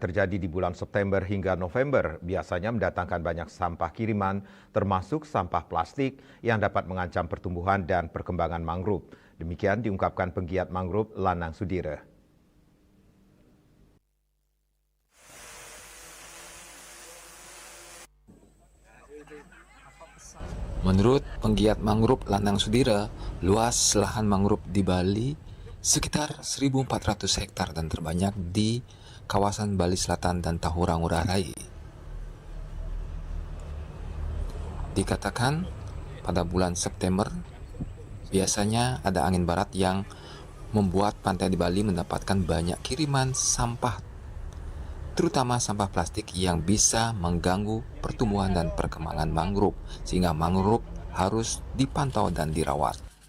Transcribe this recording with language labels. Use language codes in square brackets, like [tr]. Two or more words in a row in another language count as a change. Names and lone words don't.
[id] terjadi di bulan September hingga November biasanya mendatangkan banyak sampah kiriman, termasuk sampah plastik yang dapat mengancam pertumbuhan dan perkembangan mangrove. Demikian diungkapkan penggiat mangrove Lanang Sudira. Menurut penggiat mangrove Lanang Sudira, luas lahan mangrove di Bali sekitar 1.400 hektar dan terbanyak di kawasan Bali Selatan dan Tahura Ngurah Rai. Dikatakan pada bulan September biasanya ada angin barat yang membuat pantai di Bali mendapatkan banyak kiriman sampah, terutama sampah plastik yang bisa mengganggu pertumbuhan dan perkembangan mangrove, sehingga mangrove harus dipantau dan dirawat.